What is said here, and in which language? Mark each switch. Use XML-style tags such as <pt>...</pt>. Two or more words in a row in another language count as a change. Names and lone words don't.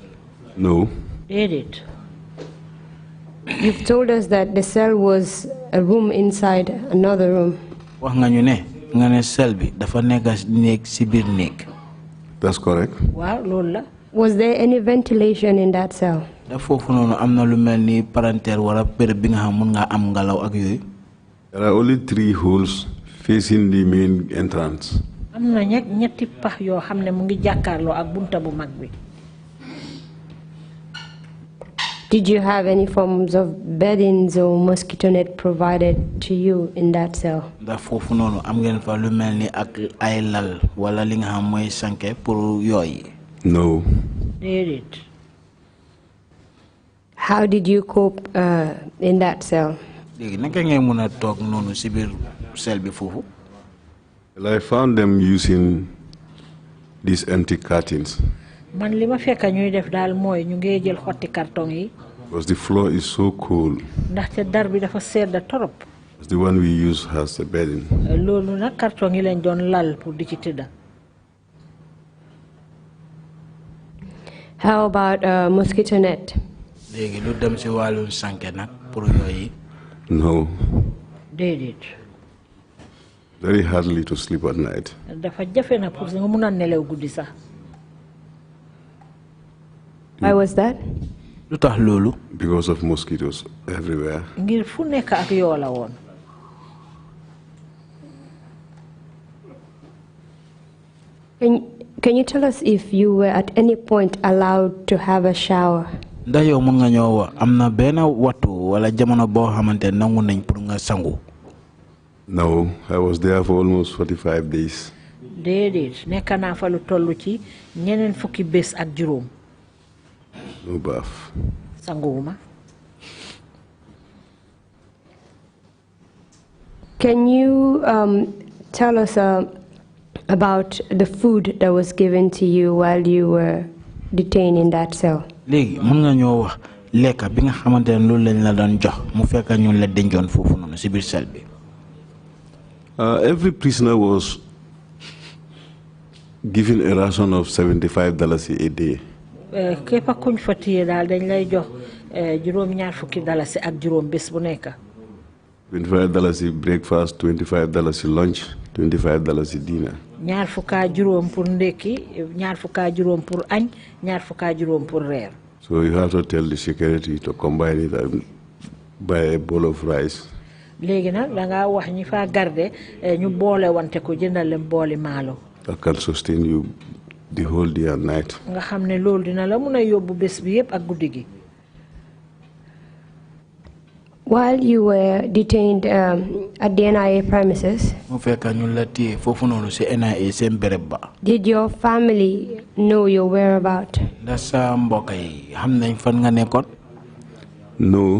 <en>No.</en> <wo>déedéet.</wo> <en>You've told us that the cell was a room inside another room.</en> <wo>wax nga ñu ne nga ne cell bi dafa nekk néeg si biir néeg.</wo> <en>That's correct.</en> <wo>waaw loolu la.</wo> <en>Was there any ventilation in that cell?</en> <wo>da foofu noonu am na lu mel ni palanteer wala béréb bi nga xam mun ngaa am ngelaw ak yooyu.</wo> <en>There are only 3 holes facing the main entrance.</en> <wo>am na ñetti pax yoo xam ne mu ngi jàkkaarloo ak bunta bu mag bi.</wo> <en>Did you have any forms of beddings or mosquito net provided to you in that cell?</en> <wo>ndax foofu noonu am ngeen fa lu mel ni ak ay lal wala li nga xam mooy sanke pour yooyu.</wo> <en>No.</en> <wo>déedéet.</wo> <en>How did you cope in that cell?</en> <wo>léegi naka ngay mun a toog noonu si biir cell bi foofu.</wo> <en>Well, I found them using these empty curtains.</en> <wo>man li ma fekk ñuy def daal mooy ñu ngi jël xotti carton yi.</wo> <en>Because the floor is so cold.</en> <wo>ndaxte dar bi dafa sedd torop.</wo> <en>The one we use has a bedding.</en> <wo>loolu nag carton yi lañ doon lal pour di ci tëdda.</wo> <en>How about mosquito net?</en> <wo>léegi lu dem si wàllum sanke nag pour yooyu.</wo> <en>No.</en> <wo>déedéet.</wo> <en>Very hardly to sleep at night.</en> <wo>dafa jafe na pour nga mun a nelew guddi sax.</wo> <en>Why was that?</en> <wo>lu tax loolu.</wo> <en>Because of mosquitoes everywhere.</en> <wo>ngir fu nekk ak yoo la woon.</wo> <en>Can you tell us if you were at any point allowed to have a shower?</en> <wo>ndax yow mun nga ñëw wax am na benn wattu wala jamono boo xamante ne nangu nañ pour nga sangu.</wo> <en>No, I was there for almost 45 days.</en> <wo>déedéet nekk naa fa lu toll ci ñeneen fukki bés ak juróom.</wo> <en>No bath.</en> <wo>Sanguwuma.</wo> <en>Can you tell us about the food that was given to you while you were detained in that cell?</en> <wo>léegi mën nga ñoo wax lekka bi nga xamante ne loolu lañ la doon jox mu fekk ñun la dencoon foofu noonu si biir cell bi.</wo> <en>Every prisoner was given a ration of $75 a day.</en> <wo>képp kuñ fa téye daal dañ lay jox juróom ñaar fukki dalasi ak juróom bés bu nekk.</wo> <en>$25 breakfast, $25 lunch, $25 dinner.</en> <wo>ñaar fukka juróom pour ndekki ñaar fukka juróom pour añ ñaar fukka juróom pour reer.</wo> <en>So you have to tell the security to combine it and buy a bowl of rice.</en> <wo>léegi nag da ngaa wax ñi fa garde ñu boole wante ko jëndal leen booli maalo.</wo> <en>That can sustain you the whole day and night.</en> <wo>nga xam ne loolu dina la mun a yóbbu bés bi yëpp ak guddi gi.</wo> <en>While you were detained at the NIA premises, did your family know your whereabouts? No.</en>